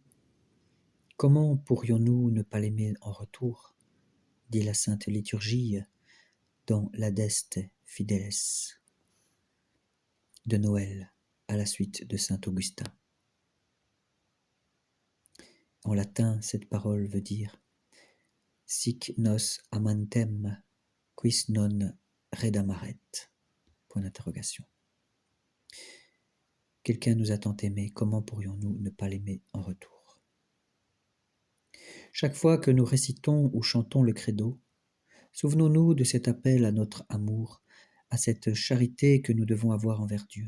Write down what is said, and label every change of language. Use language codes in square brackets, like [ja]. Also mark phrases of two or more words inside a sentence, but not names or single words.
[fr] Comment pourrions-nous ne pas l'aimer en retour, dit la Sainte Liturgie dans l'Adeste Fideles de Noël à la suite de saint Augustin. En latin, cette parole veut dire « [la] Sic nos amantem, quis non redamaret ». [fr] Point d'interrogation. Quelqu'un nous a tant aimés, comment pourrions-nous ne pas l'aimer en retour? Chaque fois que nous récitons ou chantons le credo, souvenons-nous de cet appel à notre amour, à cette charité que nous devons avoir envers Dieu.